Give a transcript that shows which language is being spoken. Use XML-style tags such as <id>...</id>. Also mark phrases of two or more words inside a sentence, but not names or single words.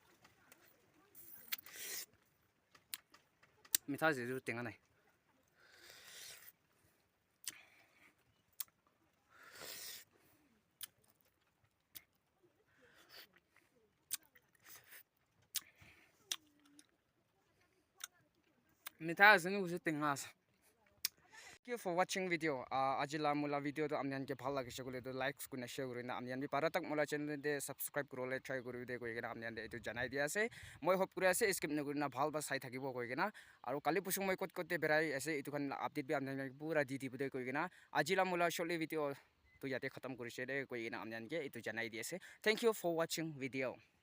<as>মিঠা যেটো টেঙা নাই মিঠা আছে নি উসে টেঙা আছে</as> <en>Thank you for watching video.</en> <nag>Ajila mula video to amnian ke bhal lagise gole to likes kuna share korina amnian bi paratak mula channel de subscribe korole try kori de koi gena amnian de etu janai dia ase moi hope kuri ase skip na korina bhal ba sai thakibo koi gena aru kali pusung moi kot kote berai ase etu kan update bi amnian pura di bude koi gena ajila mula shortly video to yate khatam korise de koi gena amnian ke etu janai dia ase</nag> <en>thank you for watching video</en>